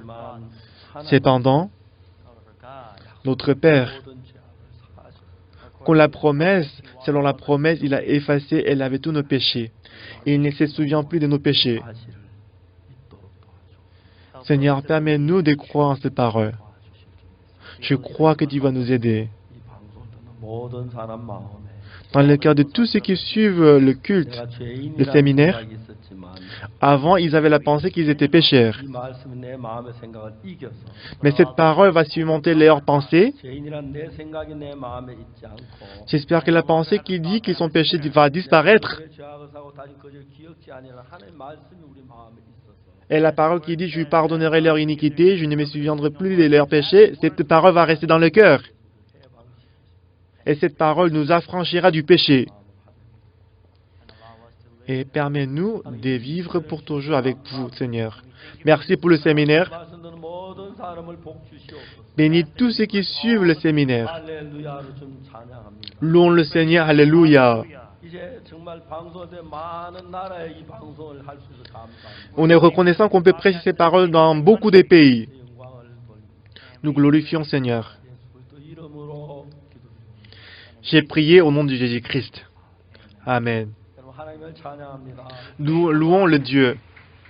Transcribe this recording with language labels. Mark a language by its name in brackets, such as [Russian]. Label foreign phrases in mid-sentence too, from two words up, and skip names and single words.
[French] Cependant, notre Père, selon la promesse, il a effacé et lavé tous nos péchés. Et il ne se souvient plus de nos péchés. Seigneur, permets-nous de croire en ces paroles. Je crois que tu vas nous aider. [Korean] 모든 사람 마음에 [French] Dans le cœur de tous ceux qui suivent le culte, [Korean] 내가 [French] le [Korean] 죄인이라는 [French] séminaire, [Korean] 생각이 있었지만 [French] avant, ils avaient la pensée qu'ils étaient pécheurs. [Korean] 이 말씀이 내 마음의 생각을 이겨서 [French] Mais cette parole va surmonter leurs pensées. [Korean] 죄인이란 내 생각이 내 마음에 있지 않고 [French] J'espère que la pensée qui dit qu'ils sont péchés va disparaître. [Korean] 그들의 죄악을 사고 다시 그를 기억지 아니하는 하나님의 말씀이 우리 마음에 있어서 [French] Et la parole qui dit, je pardonnerai leur iniquité, je ne me souviendrai plus de leurs péchés, cette parole va rester dans le cœur. Et cette parole nous affranchira du péché. Et permets-nous de vivre pour toujours avec vous, Seigneur. Merci pour le séminaire. [Korean] 말씀 듣는 모든 사람을 복 주시옵소서. [French] Bénis tous ceux qui suivent le séminaire. [Korean] 할렐루야를 좀 찬양합니다. [French] Louons le Seigneur. Alléluia. [Korean] 이제 정말 방송된 많은 나라에 이 방송을 할 수 있어서 감사합니다. [French] On est reconnaissant qu'on peut prêcher ces paroles dans beaucoup de pays. [Korean] 영광을 돌립니다. [French] Nous glorifions Seigneur. [Korean] 예수 그리스도 이름으로 기도드립니다. [French] J'ai prié au nom de Jésus-Christ. Amen. [Korean] 여러분 하나님을 찬양합니다. [French] Nous louons le Dieu.